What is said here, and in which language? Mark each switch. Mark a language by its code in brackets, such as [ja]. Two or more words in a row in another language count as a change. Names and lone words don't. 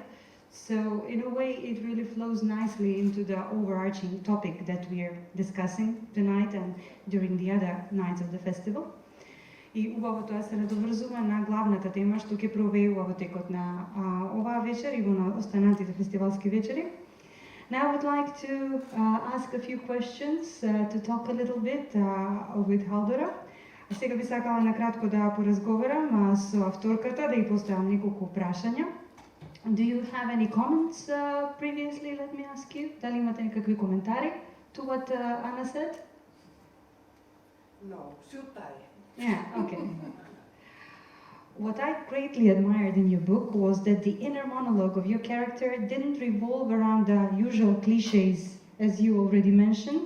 [en] So in a way, it really flows nicely into the overarching topic that we're discussing tonight and during the other nights of the festival. [mk] И убаво тоа се надоврзува на главната тема што ќе провеува во текот на оваа вечер и во останатите фестивалски вечери. [en] Now I would like to ask a few questions to talk a little bit with Haldora. [mk] Сега би сакала накратко да поразговарам со авторката, да ја поставам неколку прашања. [en] Do you have any comments previously, let me ask you? [mk] Дали имате некакви коментари [en] to what Anna said? No, шутай. Yeah, okay. What I greatly admired in your book was that the inner monologue of your character didn't revolve around the usual cliches, as you already mentioned.